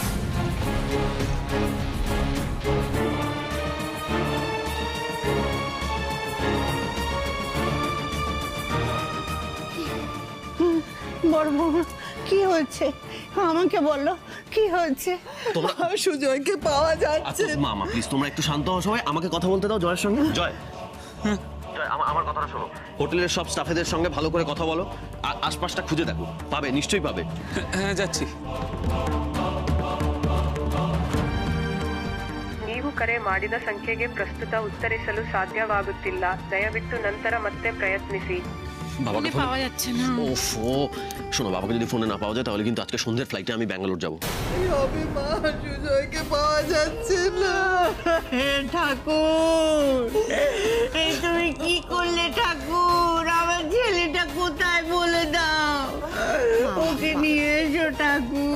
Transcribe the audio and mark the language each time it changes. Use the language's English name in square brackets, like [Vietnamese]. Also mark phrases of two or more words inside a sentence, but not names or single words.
[Bangla] বড় বৌমা কি হয়েছে আমাকে বললো, কি হয়েছে? সুজয়কে পাওয়া যাচ্ছে না। মামা প্লিজ তোমরা একটু শান্ত হও সবাই, আমাকে কথা বলতে দাও জয়ের সঙ্গে। জয় জয় আমার কথাটা শোনো, হোটেলের সব স্টাফেদের সঙ্গে ভালো করে কথা বলো, আশপাশটা খুঁজে দেখো, পাবে, নিশ্চয়ই পাবে। হ্যাঁ যাচ্ছি। [Kannada] ನೀವು ಕರೆ ಮಾಡಿದ ಸಂಖ್ಯೆಗೆ ಪ್ರಸ್ತುತ ಉತ್ತರಿಸಲು ಸಾಧ್ಯವಾಗುತ್ತಿಲ್ಲ, ದಯವಿಟ್ಟು ನಂತರ ಮತ್ತೆ ಪ್ರಯತ್ನಿಸಿ। [Bangla] বাবাকে পাওয়া যাচ্ছে না। ওফো, শোনো বাবাকে যদি ফোনে না পাওয়া যায় তাহলে কিন্তু আজকে সন্ধ্যের ফ্লাইটে আমি ব্যাঙ্গালোর যাবো। হবে মা, সুজয়কে পাওয়া যাচ্ছে না। ঠাকুর এই তুমি কি করলে ঠাকুর? আমার ছেলেটা কোথায় বলে দাও, ওকে নিয়ে এসো ঠাকুর।